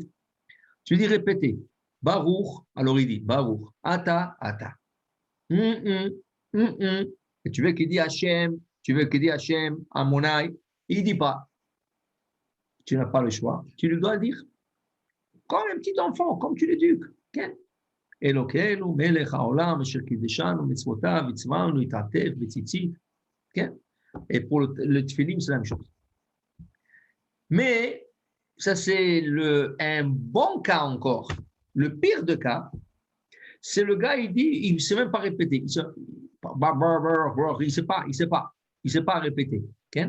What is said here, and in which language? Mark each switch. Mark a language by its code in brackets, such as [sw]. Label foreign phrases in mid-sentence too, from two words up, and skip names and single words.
[fr] Tu lui dis, répétez. Baruch. Alors il dit, Baruch. [he] אתה, אתה. [fr] Et tu veux qu'il dise Hachem, tu veux qu'il dise Hachem, Amonai. Il ne dit pas. Tu n'as pas le choix. Tu lui dois dire. Comme un petit enfant, comme tu l'éduques. Okay? [he] אלוקינו, מלך העולם, אשר קידשנו, מצוותיו, וציוונו, להתעטף, בציצית. [fr] Okay? Et pour le tfilim, c'est la même chose. Mais ça, c'est un bon cas encore. Le pire de cas, c'est le gars, il dit, il ne sait même pas répéter. Il ne sait pas répéter. Okay?